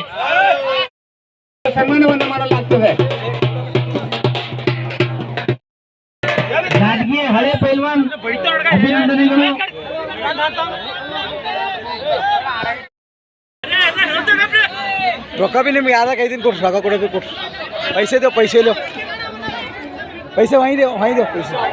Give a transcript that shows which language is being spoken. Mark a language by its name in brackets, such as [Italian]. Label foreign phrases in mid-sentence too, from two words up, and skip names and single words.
[Kannada] ಸನ್ಮಾನವನ್ನು ಮಾಡಲಾಗ್ತದೆ. ರಾಜಕೀಯ ಹಳೆ ಪೈಲ್ವಾನ್ ಅಭಿನಂದನೆಗಳು. ರೊಕ್ಕ ಬಿ ನಿಮ್ಗೆ ಯಾವ್ದಾಗ 5 ದಿನ ಕೊಡ್ರಿ, ರೊಕ್ಕ ಕೊಡಬೇಕು ಕೊಡ್ರಿ. [Hindi] पैसे दो पैसे वहीं दो पैसे.